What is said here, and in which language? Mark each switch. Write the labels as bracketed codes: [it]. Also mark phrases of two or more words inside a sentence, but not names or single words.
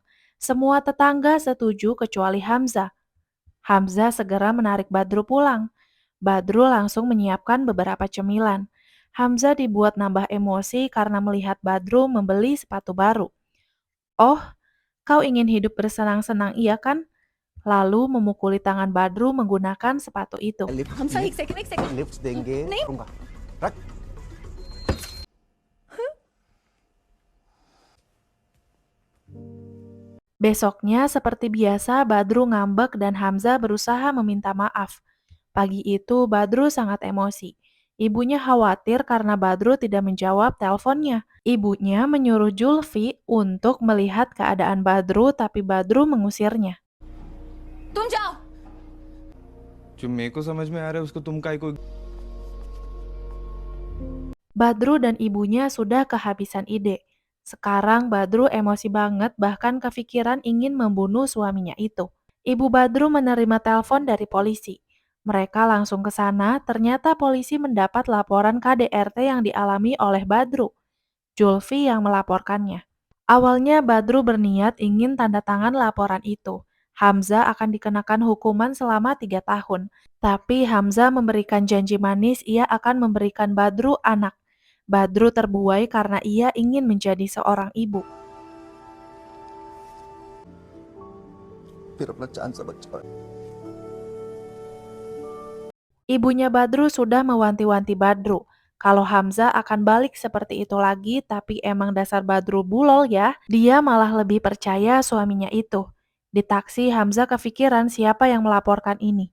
[id] Semua tetangga setuju kecuali Hamzah. Hamzah segera menarik Badru pulang. Badru langsung menyiapkan beberapa cemilan. Hamzah dibuat nambah emosi karena melihat Badru membeli sepatu baru. "Oh, kau ingin hidup bersenang-senang, iya kan?" Lalu memukuli tangan Badru menggunakan sepatu itu. [hi] हमसा एक सेकंड लिफ्ट देंगे नहीं दूंगा। रख। [id] Besoknya seperti biasa Badru ngambek dan Hamzah berusaha meminta maaf. Pagi itu Badru sangat emosi. Ibunya khawatir karena Badru tidak menjawab teleponnya. Ibunya menyuruh Julfi untuk melihat keadaan Badru tapi Badru mengusirnya. [hi] तुम जाओ जो मेरे को समझ में आ रहा है उसको तुम काय को। [id] Badru dan ibunya sudah kehabisan ide. Sekarang Badru emosi banget bahkan kepikiran ingin membunuh suaminya itu. Ibu Badru menerima telepon dari polisi. Mereka langsung ke sana, ternyata polisi mendapat laporan KDRT yang dialami oleh Badru. Julfi yang melaporkannya. Awalnya Badru berniat ingin tanda tangan laporan itu. Hamzah akan dikenakan hukuman selama 3 tahun. Tapi Hamzah memberikan janji manis ia akan memberikan Badru anak. Badru terbuai karena ia ingin menjadi seorang ibu. [hi] फिर अपना चांद सा बच्चा। [id] Ibunya Badru sudah mewanti-wanti Badru. Kalau Hamzah akan balik seperti itu lagi, tapi emang dasar Badru bulol ya, dia malah lebih percaya suaminya itu. Di taksi Hamzah kepikiran siapa yang melaporkan ini.